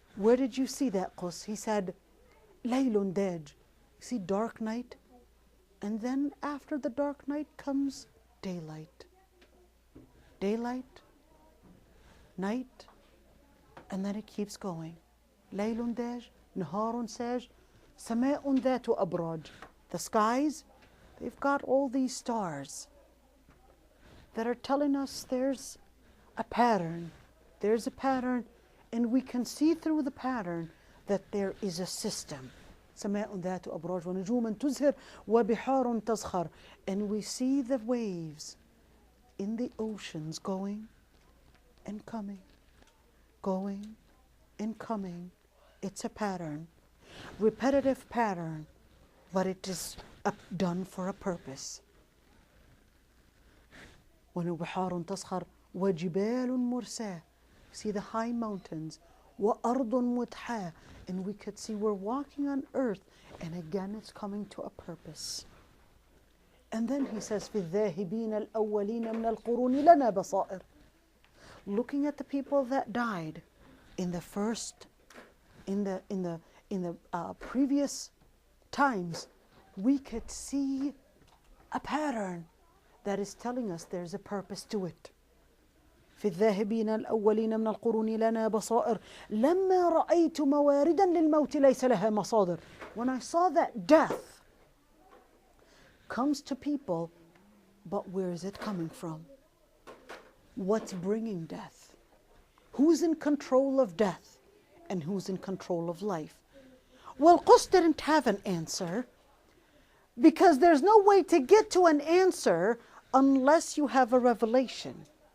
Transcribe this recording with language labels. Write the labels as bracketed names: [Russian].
[English] Where did you see that, Qus? He said, [Arabic] لَيْلٌ دَاج. [English] See dark night? And then after the dark night comes daylight. Daylight, night, and then it keeps going. [Arabic] لَيْلٌ دَاج, نهار ساج, سماء ذات أبراج. [English] The skies, they've got all these stars that are telling us there's a pattern. There's a pattern, and we can see through the pattern that there is a system. [Arabic] سماء ذات أبراج ونجوم تزهر وبحار تزخر. [English] And we see the waves in the oceans going and coming, going and coming. It's a pattern, repetitive pattern, but it is done for a purpose. [Arabic] وبحار تزخر وجبال مرساة. [English] See the high mountains. [Arabic] وأرض مدحاة. [English] And we could see we're walking on earth, and again it's coming to a purpose. And then he says, [Arabic] في الذاهبين الأولين من القرون لنا بصائر. [English] Looking at the people that died in the first, in the previous times, we could see a pattern that is telling us there's a purpose to it. [Arabic] في الذاهبين الأولين من القرون لنا بصائر لما رأيت مواردا للموت ليس لها مصادر. [English] When I saw that death comes to people, but where is it coming from? What's bringing death? Who's in control of death and who's in control of life? Well, Qus didn't have an answer because there's no way to get to an answer unless you have a revelation.